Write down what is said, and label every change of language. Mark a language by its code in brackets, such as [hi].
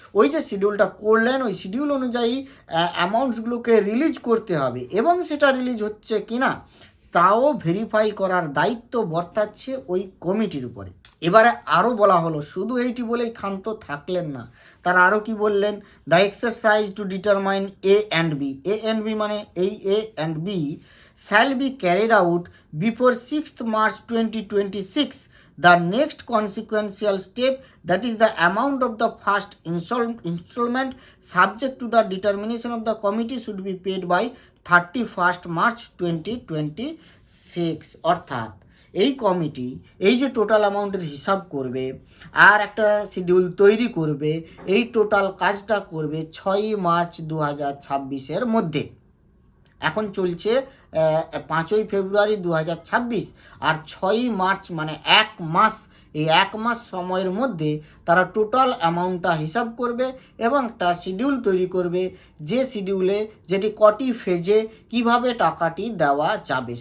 [bn] ওই যে শিডিউলটা করলেন ওই শিডিউল অনুযায়ী অ্যামাউন্টসগুলোকে রিলিজ করতে হবে এবং সেটা রিলিজ হচ্ছে কিনা তাও ভেরিফাই করার দায়িত্ব বর্তাচ্ছে ওই কমিটির উপরে। এবারে আরও বলা হলো, শুধু এইটি বলেই ক্ষান্ত থাকলেন না, তারা আরও কি বললেন, [en] the exercise to determine A and B, [bn] A and B মানে এই এ and B [en] shall be carried out before 6th March 2026. The next consequential step, that is the amount of the first installment subject to the determination of the committee, should be paid by 31st March 2026. [bn] অর্থাৎ এই committee এই যে total অ্যামাউন্টের হিসাব করবে আর একটা schedule তৈরি করবে, এই টোটাল কাজটা করবে 6ই মার্চ 2026-এর মধ্যে। এখন চলছে 5ই ফেব্রুয়ারি 2026 আর 6ই মার্চ মানে 1 মাস, এই 1 মাস সময়ের মধ্যে তারা টোটাল অ্যামাউন্টটা হিসাব করবে এবং একটা শিডিউল তৈরি করবে, যে শিডিউলে যেটি কটি ফেজে কিভাবে টাকাটি দেওয়া যাবে।